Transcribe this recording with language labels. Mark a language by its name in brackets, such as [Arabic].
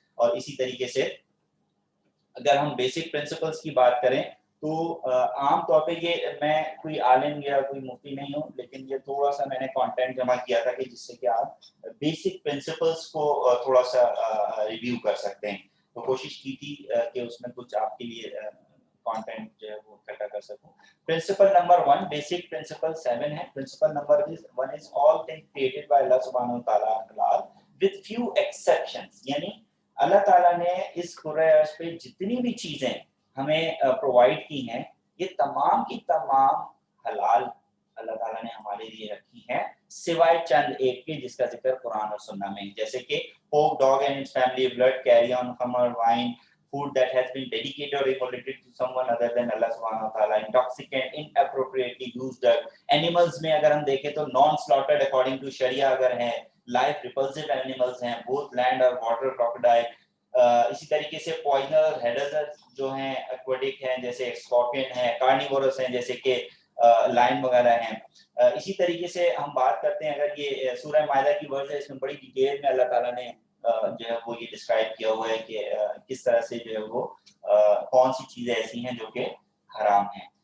[Urdu] اور اسی طریقے سے اگر ہم بیسک پرنسپلز کی بات کریں تو عام طور پہ یہ میں کوئی عالم یا کوئی مفتی نہیں ہوں, لیکن یہ تھوڑا سا میں نے کانٹینٹ جمع کیا تھا کہ جس سے کہ آپ بیسک پرنسپلز کو تھوڑا سا ریویو کر سکتے ہیں. تو کوشش کی تھی کہ اس میں کچھ آپ کے لیے کانٹینٹ جو ہے وہ اکٹھا کر سکوں. پرنسپل نمبر 1 بیسک پرنسپل 7 ہے. [English] Principle number 1 is all things created by Allah subhanahu wa ta'ala halal with few exceptions. [Urdu] یعنی اللہ تعالیٰ نے اس کرۂ ارض پہ جتنی بھی چیزیں ہمیں پرووائڈ کی ہیں یہ تمام کی تمام حلال اللہ تعالیٰ نے ہمارے لیے رکھی ہیں سوائے چند ایک کے جس کا ذکر قرآن اور سنہ میں, جیسے کہ [English] pork, dog and its family, blood, carrion, khamar, wine, food that has been dedicated or immolated to someone other than Allah subhanahu wa ta'ala, intoxicant, inappropriately used drug. Animals [Urdu] میں اگر ہم دیکھیں تو [English] non slaughtered according to Sharia اگر ہیں, life repulsive animals ہیں both land اور water, crocodile. [Urdu] اسی طریقے سے poisonous hazardous جو ہیں aquatic ہیں جیسے scorpion ہیں, carnivorous ہیں جیسے کہ لائن وغیرہ ہیں. اسی طریقے سے ہم بات کرتے ہیں اگر یہ سورہ مائدہ کی ورز ہے اس میں بڑی ڈیٹیل میں اللہ تعالیٰ نے جو ہے وہ یہ ڈسکرائب کیا ہوا ہے کہ کس طرح سے جو ہے وہ کون سی چیزیں ایسی ہیں جو کہ حرام ہیں.